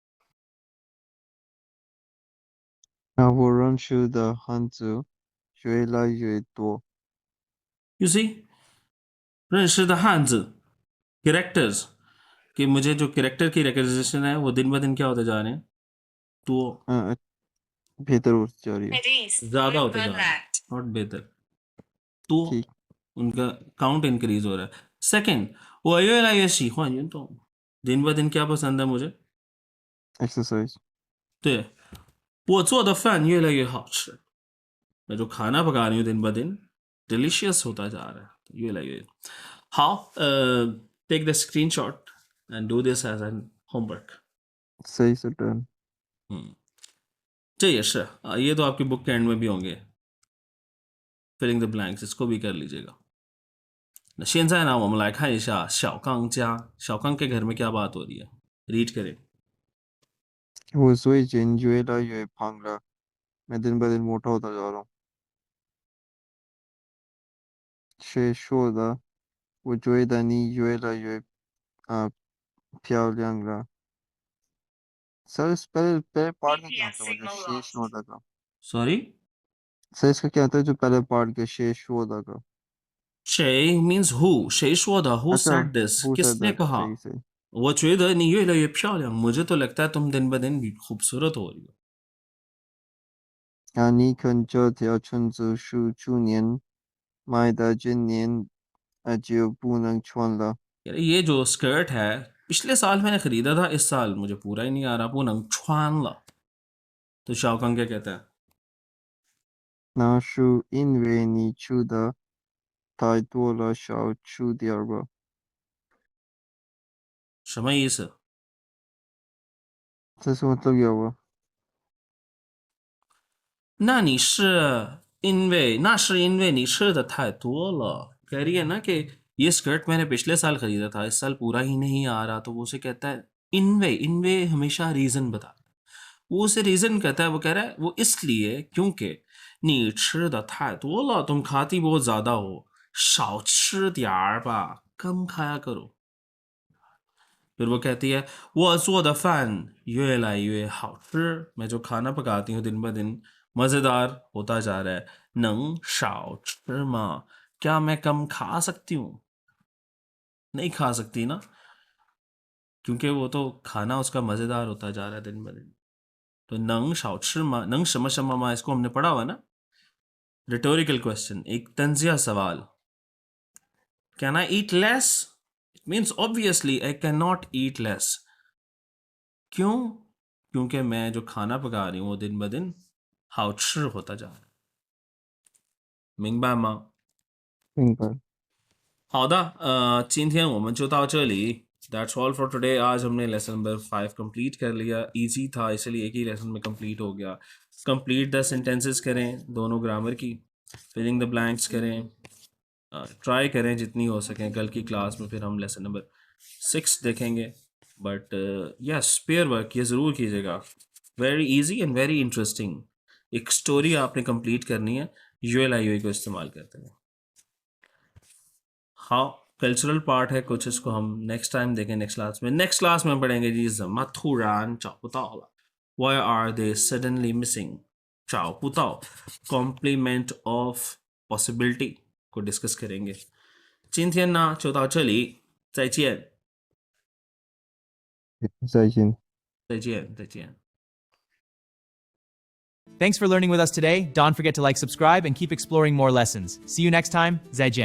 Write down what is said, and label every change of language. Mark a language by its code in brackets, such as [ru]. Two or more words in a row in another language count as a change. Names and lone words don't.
[zh] 我认识的汉字越来越多。 [en] You see [zh] 认识的汉字 [hi] characters कि मुझे जो कैरेक्टर की रिकग्निशन है वो दिन ब दिन क्या होते जा रहे हैं तो बेहतर होती जा रही है ज्यादा होते जा रहे हैं नॉट बेहतर तो उनका काउंट इंक्रीज हो रहा है सेकंड [zh] 我越来越喜欢运动 [hi] दिन ब दिन क्या पसंद है मुझे एक्सरसाइज [zh] 对我做的饭越来越好吃 [hi] मैं जो खाना पका रही हूँ दिन ब दिन डिलीशियस होता जा रहा है [zh] 越来越好 [en] take the screenshot and do this as an homework [hi] सही से टर्न [zh] 这也是 [hi] ये तो आपकी बुक के एंड में भी होंगे [en] filling the blanks [hi] इसको भी कर लीजिएगा [zh] 那现在呢，我们来看一下小刚家小刚 [hi] के घर में क्या बात हो रही है रीड करें [zh] 我最近越来越胖了 [hi] मैं दिन ब दिन मोटा होता जा रहा हूँ [zh] 谁说的我觉得你越来越漂亮了 [hi] सर इस पहले पार्ट का क्या होता है मतलब शेष होता का सॉरी सर इसका क्या होता है जो पहले पार्ट के शेष होता का [zh] 谁 [en] means who [zh] 谁说的 who [hi] अच्छा [en] said this who said [hi] किसने [en] that [hi] कहा सही सही [zh] 我觉得你越来越漂亮 [hi] मुझे तो लगता है तुम दिन ब दिन खूबसूरत हो रही हो [zh] 你看这条裙子是去年买的今年就不能穿了 [hi] यार ये जो स्कर्ट है पिछले साल मैंने खरीदा था इस साल मुझे पूरा ही नहीं आ रहा वो नंग छुआन ला तो शाओकांग क्या कहता है [zh] 那是因为你吃的太多了少吃点儿吧什么意思 [hi] 这是 मतलब क्या हुआ [zh] 那你是因为那是因为你吃的太多了 [hi] कह रही है ना कि ये स्कर्ट मैंने पिछले साल खरीदा था इस साल पूरा ही नहीं आ रहा तो वो उसे कहता है इनवे हमेशा रीजन बताता है वो उसे रीजन कहता है वो कह रहा है वो इसलिए क्योंकि [zh] 你吃的太多了 [hi] तुम खाती बहुत ज्यादा हो [zh] 少吃点儿吧 [hi] कम खाया करो फिर वो कहती है [zh] 我做的饭越来越好吃 [hi] मैं जो खाना पकाती हूँ दिन ब दिन मज़ेदार होता जा रहा है [zh] 能少吃 [hi] 吗 क्या मैं कम खा सकती हूँ नहीं खा सकती ना क्योंकि वो तो खाना उसका मज़ेदार होता जा रहा है दिन ब दिन तो [zh] 能少吃吗 能什么什么吗 [hi] इसको हमने पढ़ा हुआ ना [en] rhetorical question [hi] एक तंजिया सवाल [en] can I eat less it means obviously I can not eat less [hi] क्यों क्योंकि मैं जो खाना पका रही हूँ वो दिन ब दिन 好吃 होता जा रहा है [zh] 明白吗明白好的今天我们就到这里 [en] That's all for today [hi] आज हमने [en] lesson number [hi] 5 कंप्लीट कर लिया इजी था इसलिए एक ही लेसन में कंप्लीट हो गया [en] complete the sentences [hi] करें दोनों ग्रामर की [en] filling the blanks [hi] करें ट्राई करें जितनी हो सकें कल की क्लास में फिर हम [en] lesson number [hi] 6 देखेंगे [en] but yes pair work [hi] ये ज़रूर कीजिएगा [en] very easy and very interesting [hi] एक स्टोरी आपने कंप्लीट करनी है यूएलआईओ को इस्तेमाल करते हैं हाँ कल्चरल पार्ट है कुछ इसको हम [en] next time [hi] देखें [en] next class [hi] में पढ़ेंगे जी मथुरान चापुताओ [en] Why are they suddenly missing [zh] 找不到 [en] complement of possibility [hi] को डिस्कस करेंगे [zh] 今天呢就到这里再见再见再见再见 [en] Thanks for learning with us today. Don't forget to like, subscribe, and keep exploring more lessons. See you next time. [zh] 再见.